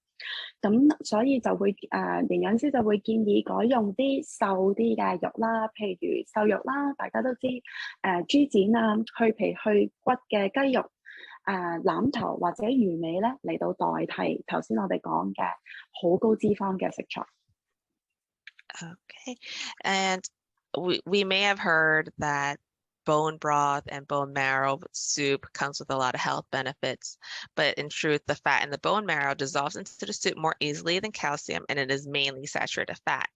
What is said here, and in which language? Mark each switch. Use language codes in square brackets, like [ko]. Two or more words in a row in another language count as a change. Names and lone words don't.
[yue] 咁所以就會營養師就會建議改用啲瘦啲嘅肉啦，譬如瘦肉啦，大家都知豬展啊、去皮去骨嘅雞肉。腩頭或者魚尾咧嚟到代替頭先我哋講嘅好高脂肪嘅食材。 [en] Okay, and we may have heard that bone broth and bone marrow soup comes with a lot of health benefits, but in truth, the fat in the bone marrow dissolves into the soup more easily than calcium, and it is mainly saturated fat.